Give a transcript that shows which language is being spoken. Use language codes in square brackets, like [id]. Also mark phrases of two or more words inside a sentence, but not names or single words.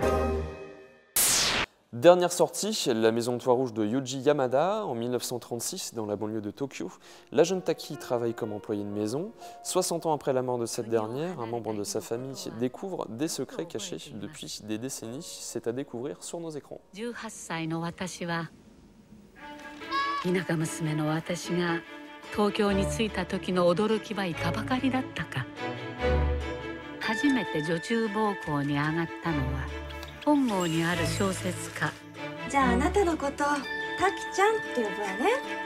[fr] Dernière sortie, La Maison de Toit Rouge de Yuji Yamada. En 1936, dans la banlieue de Tokyo, la jeune Taki travaille comme employée de maison. 60 ans après la mort de cette dernière, un membre de sa famille découvre des secrets cachés depuis des décennies. C'est à découvrir sur nos écrans. [ja] 18 歳の私は田舎娘の私が東京に着いた時の驚きはいかばかりだったか。初めて女中奉公に上がったのは本郷にある小説家。じゃああなたのことタキちゃんって呼ぶわね。